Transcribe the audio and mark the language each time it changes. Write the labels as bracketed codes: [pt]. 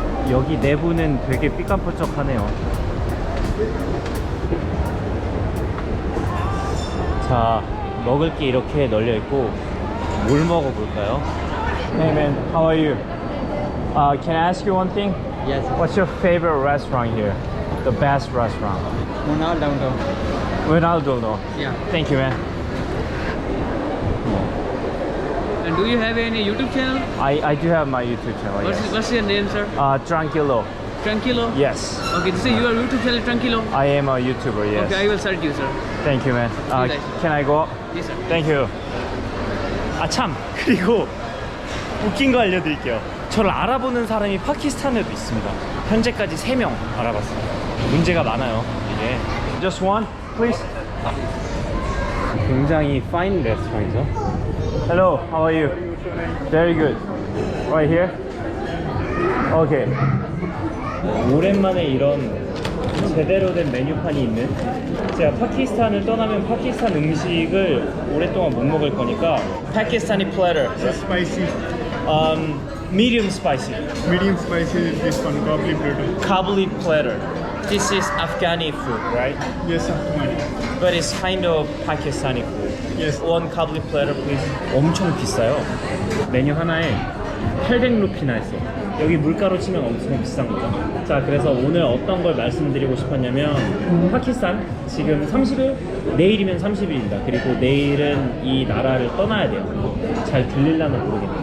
[ko] 여기 내부는 되게 삐까뻔쩍하네요. 자, 먹을 게 이렇게 널려 있고 뭘 먹어볼까요? [en] Hey man, how are you? Can I ask you one thing? Yes. What's your favorite restaurant here? The best restaurant? Munal downtown. Ronaldo. Yeah. Thank you, man. And do you have any YouTube channel? I do have my YouTube channel. What's your name, sir? Tranquilo. Tranquilo? Yes. Okay, this is your YouTube channel, Tranquilo? I am a YouTuber. Yes. Okay, I will search you, sir. Thank you, man. Can I go? Yes, sir. Thank you. [ko] 아 참, 그리고 웃긴 거 알려드릴게요. 저를 알아보는 사람이 파키스탄에도 있습니다. 현재까지 3명 알아봤어요. 문제가 많아요 이게. [en] Just one, please. [ko] 굉장히 fine restaurant이죠. [en] Hello, how are you? Very good. Right here? Okay. [ko] 오랜만에 이런 제대로 된 메뉴판이 있는, 제가 파키스탄을 떠나면 파키스탄 음식을 오랫동안 못 먹을 거니까 파키스타니 platter. [en] Spicy, medium spicy. medium spicy is this one, kabli platter. Kabuli platter. This is Afghani food, right? Yes, Afghani. But it's kind of Pakistani food. Yes. One kabuli platter, please. [ko] 엄청 비싸요. 메뉴 하나에 800루피나 했어. 여기 물가로 치면 엄청 비싼 거죠. 자, 그래서 오늘 어떤 걸 말씀드리고 싶었냐면 파키스탄 지금 30일, 내일이면 30일입니다. 그리고 내일은 이 나라를 떠나야 돼요. 잘 들릴라나 모르겠네.